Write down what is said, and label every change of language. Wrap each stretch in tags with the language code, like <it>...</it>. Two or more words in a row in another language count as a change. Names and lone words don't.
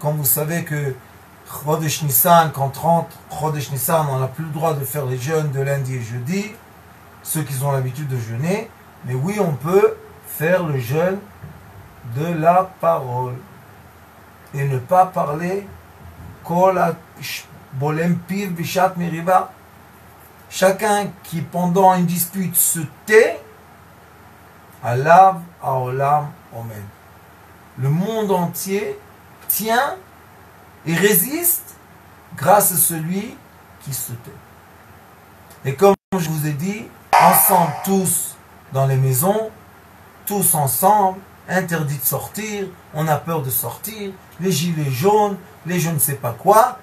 <fr>Comme vous savez que</fr> <he>חודש ניסן,</he> <fr>quand rentre</fr> <he>חודש ניסן,</he> <fr>on n'a plus le droit de faire les jeûnes de lundi et jeudi, ceux qui ont l'habitude de jeûner, mais oui, on peut faire le jeûne de la parole et ne pas parler</fr> <he>כל בולם פיו בשעת מריבה.</he> <fr>Chacun qui pendant une dispute se tait,</fr> <he>עליו העולם עומד.</he> <fr>Le monde entier tient et résiste grâce à celui qui se tait. Et comme je vous ai dit, ensemble tous dans les maisons, tous ensemble, interdit de sortir, on a peur de sortir, les gilets jaunes, les je ne sais pas quoi.</fr>